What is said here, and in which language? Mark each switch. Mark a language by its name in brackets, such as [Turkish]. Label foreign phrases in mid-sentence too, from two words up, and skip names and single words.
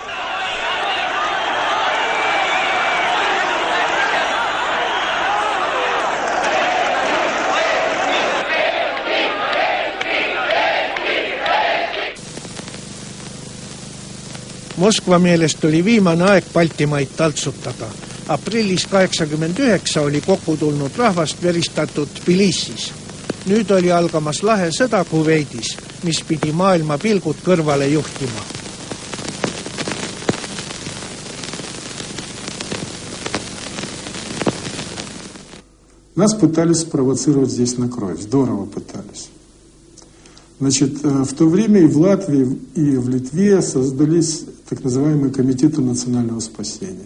[Estonian] Moskva meelest oli viimane aeg Baltimaid taltsutada. Aprillis 89 oli kokku tulnud rahvast veristatud Tbilisis. Nüüd oli algamas lahe sõda Kuveidis, mis pidi maailma pilgud kõrvale juhtima. [Russian] Нас пытались спровоцировать здесь на кровь, здорово пытались. Значит, в то время и в Латвии, и в Литве создались так называемые комитеты национального спасения.